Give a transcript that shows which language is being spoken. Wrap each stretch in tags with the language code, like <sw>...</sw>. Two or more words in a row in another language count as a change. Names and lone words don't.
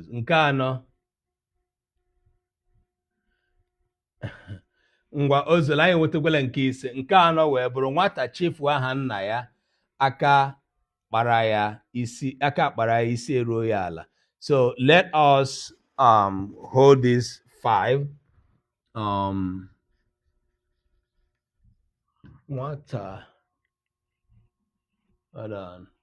<ig>Nke anọ, ngwa ozolo anyị nwetakwala nke ise. Nke anọ wee bụrụ nwata chefuo aha nna ya, aka kpara ya isi eruo ya ala.</ig> <en>So let us hold this 5. Nwata, hold on.</en>